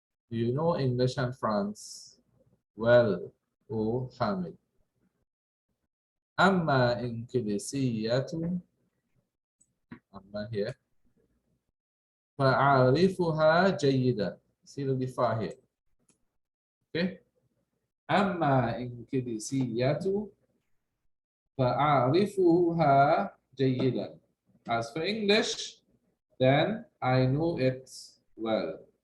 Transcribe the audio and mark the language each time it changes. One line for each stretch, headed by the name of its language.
English: Do you know English and France well, O Hamid?
Arabic: أما إنجليزية, أما here, فأعرفها جيدا.
English: See the fa here. Okay.
Arabic: أما إنجليزية فأعرفها جيدا.
English: As for English, then I know it well.